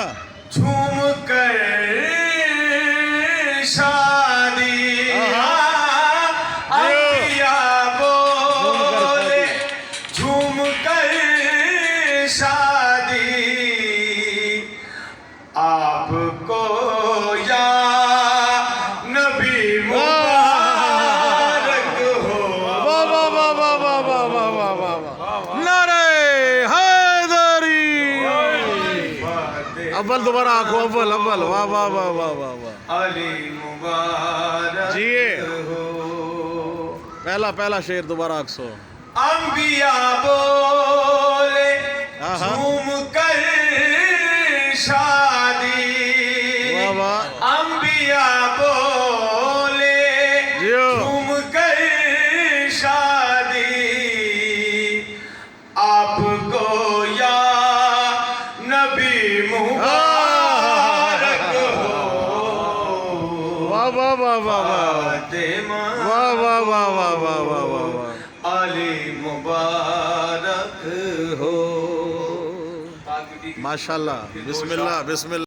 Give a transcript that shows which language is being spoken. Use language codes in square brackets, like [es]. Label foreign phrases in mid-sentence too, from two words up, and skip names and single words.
[ur] جھوم کر شادی انبیاء بولے جھوم کر شادی آپ کو یا نبی مبارک ہو واہ واہ واہ واہ واہ واہ واہ واہ واہ واہ نعرہ حیدری اول دوبارہ آنکھو اول اول واہ واہ واہ واہ واہ واہ علی مبارک جیے ہو پہلا شعر دوبارہ آکسو انبیاء بولے آہا جھوم کر شادی واہ واہ انبیاء بولے جیو جھوم کر شادی آپ کو یا نبی مبارک ہو واہ واہ واہ واہ واہ فاطمہ واہ واہ واہ واہ واہ واہ واہ واہ علی مبارک ہو [ar] ماشاءاللہ بسم اللہ بسم اللہ